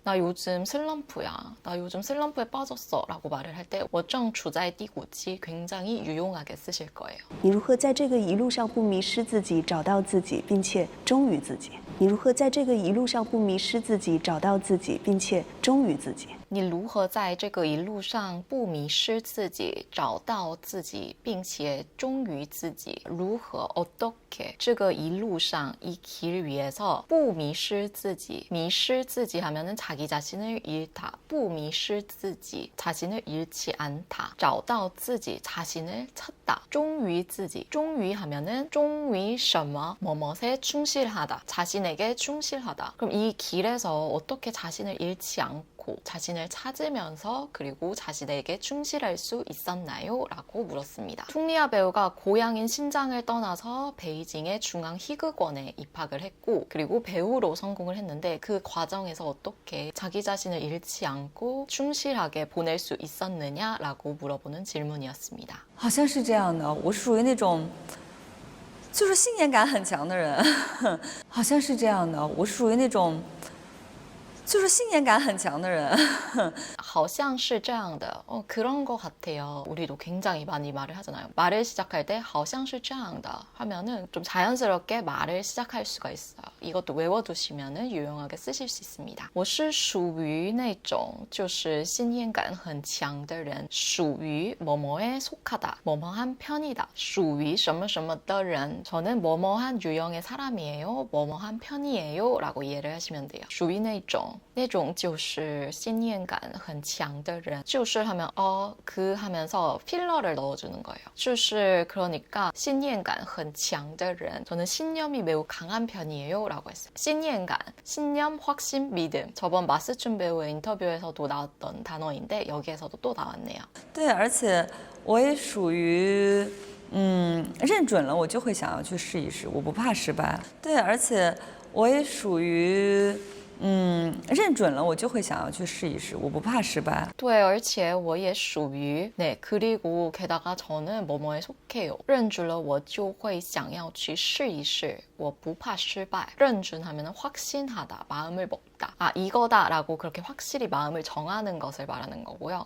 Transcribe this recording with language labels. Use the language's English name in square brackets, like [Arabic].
[Korean] 나 요즘 슬럼프야. 나 요즘 슬럼프에 빠졌어 라고 말을 할 때 [Chinese] 我正处在低谷期 [Korean] 굉장히 유용하게 쓰실 거예요. [Chinese] 你如何在这个一路上不迷失自己，找到自己，并且忠于自己？你如何在这个一路上不迷失自己，找到自己，并且忠于自己？你如何在这个一路上不迷失自己，找到自己，并且忠于自己？如何 어떻게 这个一路上 [Korean] 이 길 위에서 [Chinese] 不迷失自己？ [Korean] 迷失自己 하면은 자기 자신을 잃다. [Chinese] 不迷失自己 [Korean] 자신을 잃지 않다. [Chinese] 找到自己 [Korean] 자신을 찾다. [Chinese] 忠于自己 [Korean] 忠于 하면은 忠于什么 뭐뭐에 충실하다. 자신에게 충실하다. 그럼 이 길에서 어떻게 자신을 잃지 않고 자신을 찾으면서 그리고 자신에게 충실할 수 있었나요? 라고 물었습니다. 퉁리아 배우가 고향인 신장을 떠나서 베이징의 중앙희극원에 입학을 했고 그리고 배우로 성공을 했는데 그 과정에서 어떻게 자기 자신을 잃지 않고 충실하게 보낼 수 있었느냐라고 물어보는 질문이었습니다. [Chinese] 好像是这样的，我是属于那种就是信念感很强的人，好像是这样的，我是属于那种就是信念感很强的人。好像是这样的. [Korean] 그런 것 같아요. 우리도 굉장히 많이 말을 하잖아요. 말을 시작할 때 [Chinese] 好像是这样的 [Korean] 하면은 좀 자연스럽게 말을 시작할 수가 있어요. 이것도 외워두시면은 유용하게 쓰실 수 있습니다. [Chinese] 我是属于那种就是信念感很强的人. [Korean] 属于 뭐뭐에 속하다, 뭐뭐한 편이다. [Chinese] 属于什么什么的人. [Korean] 저는 뭐뭐한 유형의 사람이에요, 뭐뭐한 편이에요 라고 이해를 하시면 돼요. 属于那种 [Chinese] 那种就是信念感很强的人 [Korean] 就是하면 그 하면서 필러를 넣어주는 거예요. 就是그러니까 신념감 很强的人 저는 신념이 매우 강한 편이에요 라고 했어요. 신념감, 신념, 확신, 믿음. 저번 마스춘 배우의 인터뷰에서도 나왔던 단어인데 여기에서도 또 나왔네요. [Chinese] 对，而且我也属于，认准了我就会想要去试一试，我不怕失败。对，而且我也属于，认准了我就会想要去试一试，我不怕失败。 [Korean] 对，而且我也属于 네, 그리고 게다가 저는 뭐뭐에 속해요. [Chinese] 认准了我就会想要去试一试，我不怕失败. [Korean] 认准하면은 확신하다, 마음을 먹다. 아, 이거다라고 그렇게 확실히 마음을 정하는 것을 말하는 거고요.